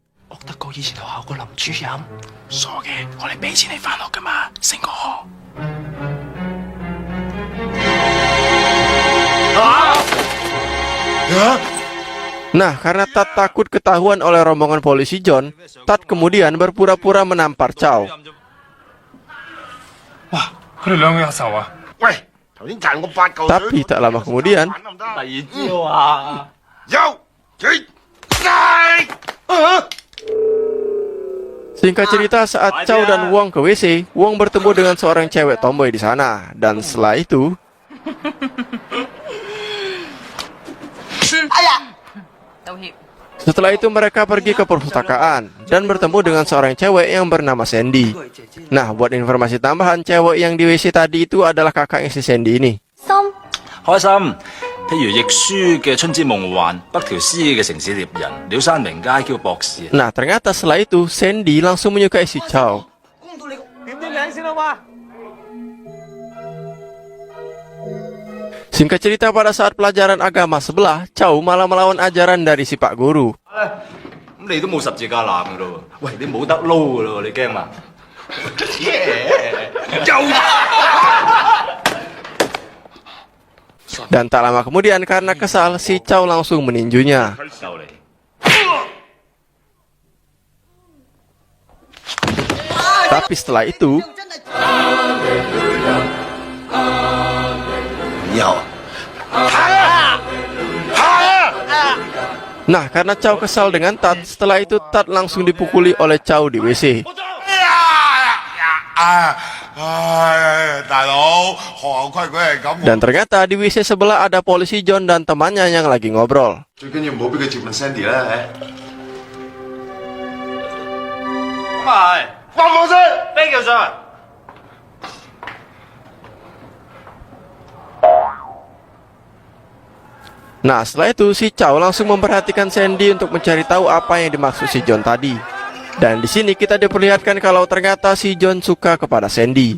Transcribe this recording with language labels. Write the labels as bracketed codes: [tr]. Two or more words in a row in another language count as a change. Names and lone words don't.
[id] Nah, karena Tat takut ketahuan oleh rombongan polisi John, Tat kemudian berpura-pura menampar Chow. [yue] 佢哋兩個有仇啊？喂，頭先賺我8嚿水。 [id] Tapi tak lama kemudian, [yue] 第二招啊！有，起，晒。 [id] singkat cerita saat Chow dan Wong ke WC, Wong bertemu dengan seorang cewek tomboy di sana. Dan setelah itu, [yue] 道歉。 [id] setelah itu mereka pergi ke perpustakaan dan bertemu dengan seorang cewek yang bernama Sandy. Nah, buat informasi tambahan, cewek yang di WC tadi itu adalah kakaknya si Sandy ini. [yue] 開心。譬如亦舒嘅《春之夢幻》，北條司嘅《城市獵人》，鳥山明街叫博士。 [id] Nah, ternyata setelah itu Sandy langsung menyukai si Chow. [yue] 點啲名先好嘛？ [id] Singkat cerita, pada saat pelajaran agama sebelah, Chow malah melawan ajaran dari si Pak Guru. [yue] 咁你都冇十字架男噶咯喎？喂，你冇得撈噶咯喎？你驚嘛？ [id] Dan tak lama kemudian karena kesal, si Chow langsung meninjunya. [yue] 就嚟。 [id] Tapi setelah itu, [yue] 以後行啊，行啊！ [id] nah karena Chow kesal dengan Tat, setelah itu Tat langsung dipukuli oleh Chow di WC. [yue] 大佬，學校規矩係咁。 [id] Dan ternyata di WC sebelah ada polisi John dan temannya yang lagi ngobrol. [yue] 最緊要唔好俾佢接近 Sandy 啦，咁係。放放聲，咩叫上？ [id] Nah setelah itu si Chow langsung memperhatikan Sandy untuk mencari tahu apa yang dimaksud si John tadi. Dan di sini kita diperlihatkan kalau ternyata si John suka kepada Sandy.